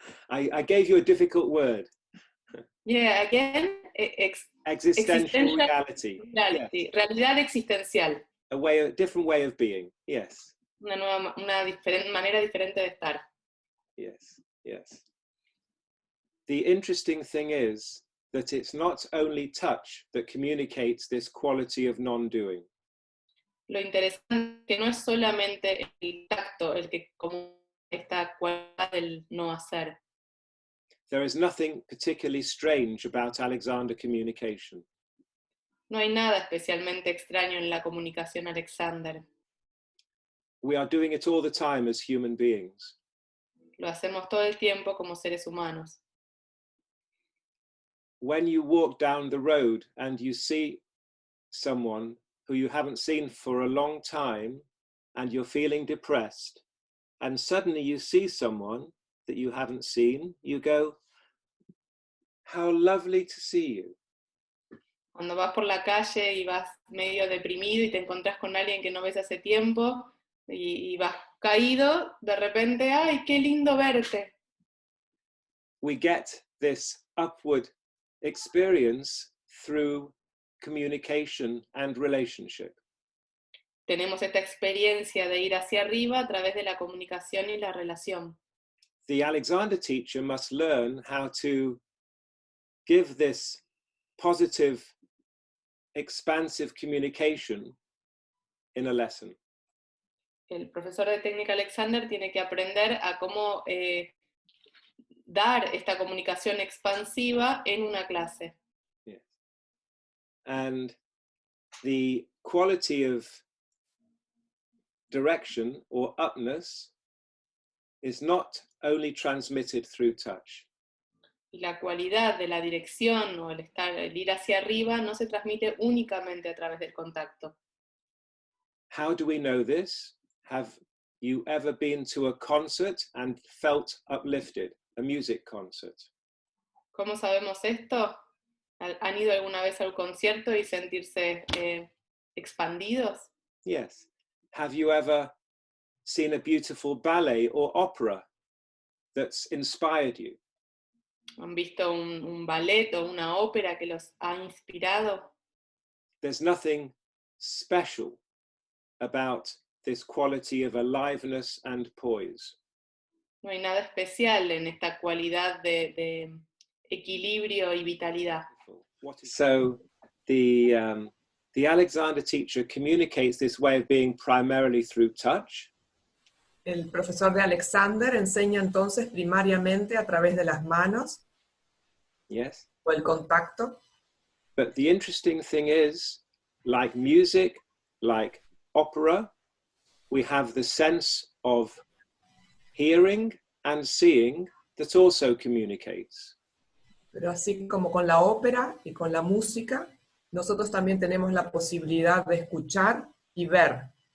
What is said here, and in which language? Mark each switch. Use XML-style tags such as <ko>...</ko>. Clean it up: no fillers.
<en>I gave you a difficult word. Yeah, again, Existential reality. reality, Yes.</en> <es>realidad existencial.</es> <en>A different way of being. Yes.</en> <es>Una manera diferente de estar.</es> <en>Yes. Yes. The interesting thing is that it's not only touch that communicates this quality of non-doing.</en> <es>Lo interesante es que no es solamente el tacto el que comunica esta cualidad del no hacer.</es> <en>There is nothing particularly strange about Alexander communication.</en> <es>No hay nada especialmente extraño en la comunicación Alexander.</es> <en>We are doing it all the time as human beings.</en> <es>Lo hacemos todo el tiempo como seres humanos.</es> <en>When you walk down the road and you see someone who you haven't seen for a long time and you're feeling depressed, and suddenly you see someone that you haven't seen, you go, how lovely to see you.</en> <es>Cuando vas por la calle y vas medio deprimido y te encontrás con alguien que no ves hace tiempo y vas caído, de repente, ¡ay, qué lindo verte!</es> <en>We get this upward experience through communication and relationship.</en> <es>Tenemos esta experiencia de ir hacia arriba a través de la comunicación y la relación.</es> <en>The Alexander teacher must learn how to give this positive, expansive communication in a lesson.</en> <es>El profesor de técnica Alexander tiene que aprender a cómo dar esta comunicación expansiva en una clase.</es> <en>Yes. And the quality of direction or upness is not only transmitted through touch.</en> <es>Y la cualidad de la dirección o el ir hacia arriba no se transmite únicamente a través del contacto.</es> <en>How do we know this? Have you ever been to a concert and felt uplifted, a music concert?</en> <es>¿Cómo sabemos esto? ¿Han ido alguna vez al concierto y sentirse expandidos?</es> <en>Yes. Have you ever seen a beautiful ballet or opera that's inspired you?</en> <es>¿Han visto un ballet o una ópera que los ha inspirado?</es> <en>There's nothing special about this quality of aliveness and poise.</en> <es>No hay nada especial en esta cualidad de equilibrio y vitalidad.</es> <en>So the Alexander teacher communicates this way of being primarily through touch.</en> <es>El profesor de Alexander enseña entonces primariamente a través de las manos.</es> <en>Yes.</en> <es>O el contacto.</es> <en>But the interesting thing is, like music, like opera, we have the sense of hearing and seeing that also communicates.</en> <es>Pero así como con la ópera y con la música, nosotros también tenemos la posibilidad de escuchar y ver.</es>